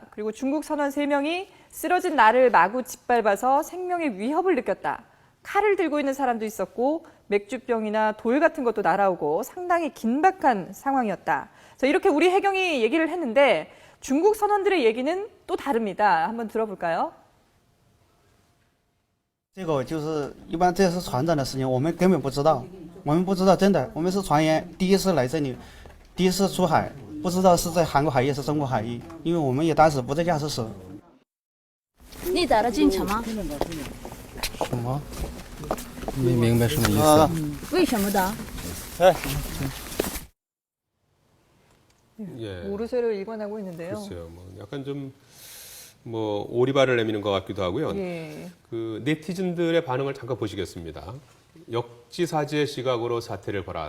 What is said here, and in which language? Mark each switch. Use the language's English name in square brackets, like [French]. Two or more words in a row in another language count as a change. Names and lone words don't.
[Korean] 그리고 중국 선원 3명이 쓰러진 나를 마구 짓밟아서 생명의 위협을 느꼈다. 칼을 들고 있는 사람도 있었고 맥주병이나 돌 같은 것도 날아오고 상당히 긴박한 상황이었다. 자, 이렇게 우리 해경이 얘기를 했는데 중국 선원들의 얘기는 또 다릅니다. 한번 들어볼까요? [Chinese] 这个就是一般这是船长的事情，我们根本不知道，我们不知道真的，我们是船员，第一次来这里，第一次出海，不知道是在韩国海域是中国海域，因为我们也当时不在驾驶室。你带了进去吗？什么？没明白什么意思。为什么的？ [Korean] 예. 모르쇠를 일관하고 있는데요. 글쎄요, 약간 좀 오리발을 내미는 것 같기도 하고요. 예. 네티즌들의 반응을 잠깐 보시겠습니다. 역지사지의 시각으로 사태를 봐라.